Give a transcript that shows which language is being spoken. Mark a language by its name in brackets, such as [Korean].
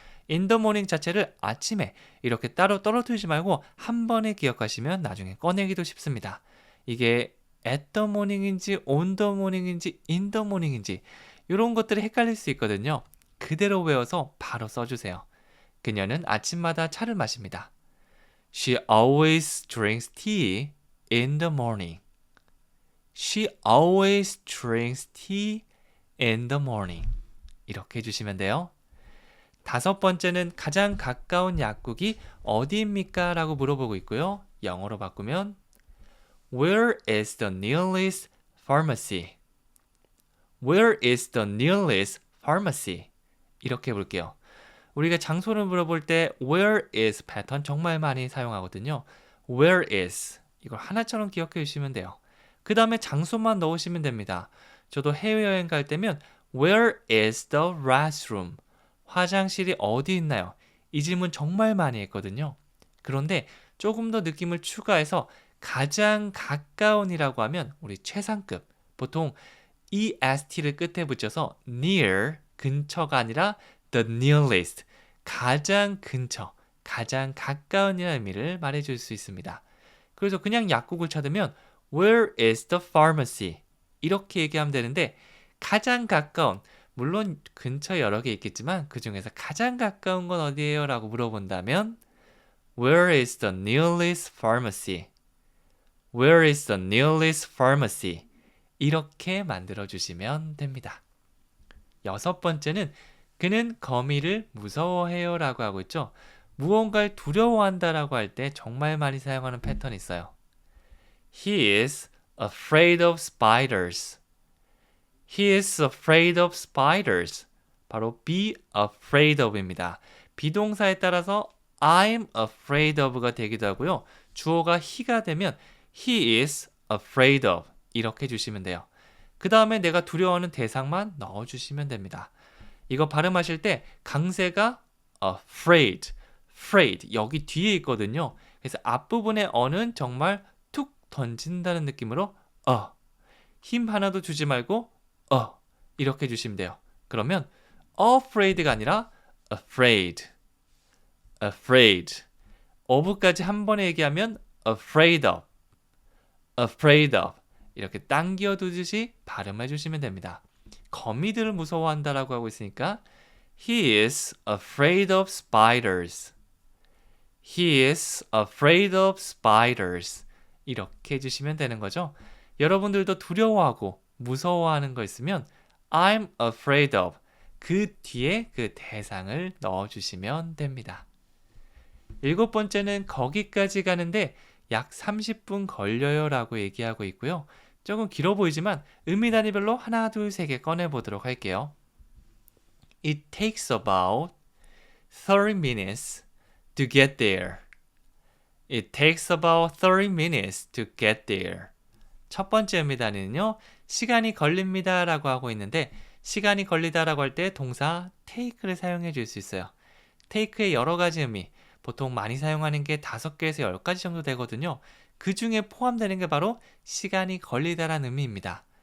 [Korean] in the morning 자체를 아침에 이렇게 따로 떨어뜨리지 말고 한 번에 기억하시면 나중에 꺼내기도 쉽습니다. 이게 at the morning인지 on the morning인지 in the morning인지 이런 것들이 헷갈릴 수 있거든요. 그대로 외워서 바로 써주세요. 그녀는 아침마다 차를 마십니다. [English] She always drinks tea in the morning. She always drinks tea in the morning. [Korean] 이렇게 해주시면 돼요. 다섯 번째는 가장 가까운 약국이 어디입니까? 라고 물어보고 있고요. 영어로 바꾸면 [English] Where is the nearest pharmacy? Where is the nearest pharmacy? [Korean] 이렇게 볼게요. 우리가 장소를 물어볼 때 where is 패턴 정말 많이 사용하거든요. Where is 이걸 하나처럼 기억해 주시면 돼요. 그 다음에 장소만 넣으시면 됩니다. 저도 해외여행 갈 때면 [English] Where is the restroom? [Korean] 화장실이 어디 있나요? 이 질문 정말 많이 했거든요. 그런데 조금 더 느낌을 추가해서 가장 가까운이라고 하면 우리 최상급 보통 EST를 끝에 붙여서 near 근처가 아니라 the nearest 가장 근처, 가장 가까운이라는 의미를 말해줄 수 있습니다. 그래서 그냥 약국을 찾으면 [English] Where is the pharmacy? [Korean] 이렇게 얘기하면 되는데 가장 가까운 물론 근처에 여러 개 있겠지만 그 중에서 가장 가까운 건 어디예요? 라고 물어본다면 [English] Where is the nearest pharmacy? Where is the nearest pharmacy? [Korean] 이렇게 만들어주시면 됩니다. 여섯 번째는 그는 거미를 무서워해요 라고 하고 있죠. 무언가를 두려워한다 라고 할 때 정말 많이 사용하는 패턴이 있어요. [English] He is afraid of spiders. He is afraid of spiders. [Korean] 바로 be afraid of입니다. 비동사에 따라서 I'm afraid of가 되기도 하고요. 주어가 he가 되면 he is afraid of 이렇게 해주시면 돼요. 그 다음에 내가 두려워하는 대상만 넣어주시면 됩니다. 이거 발음하실 때 강세가 afraid, afraid 여기 뒤에 있거든요. 그래서 앞부분의 어는 정말 툭 던진다는 느낌으로 힘 하나도 주지 말고 이렇게 해주시면 돼요. 그러면 afraid가 아니라 afraid, afraid of까지 한 번에 얘기하면 afraid of, afraid of 이렇게 당겨두듯이 발음해 주시면 됩니다. 거미들을 무서워한다라고 하고 있으니까 [English] He is afraid of spiders. He is afraid of spiders. [Korean] 이렇게 해주시면 되는 거죠. 여러분들도 두려워하고 무서워하는 거 있으면 I'm afraid of 그 뒤에 그 대상을 넣어주시면 됩니다. 일곱 번째는 거기까지 가는데 약 30분 걸려요 라고 얘기하고 있고요. 조금 길어 보이지만 의미 단위별로 하나, 둘, 세 개 꺼내보도록 할게요. [English] It takes about 30 minutes to get there. It takes about 30 minutes to get there. [Korean] 첫 번째 의미 단위는요. 시간이 걸립니다 라고 하고 있는데 시간이 걸리다 라고 할 때 동사 take를 사용해 줄 수 있어요. take의 여러 가지 의미 보통 많이 사용하는 게 5개에서 10가지 정도 되거든요. 그 중에 포함되는 게 바로 시간이 걸리다라는 의미입니다.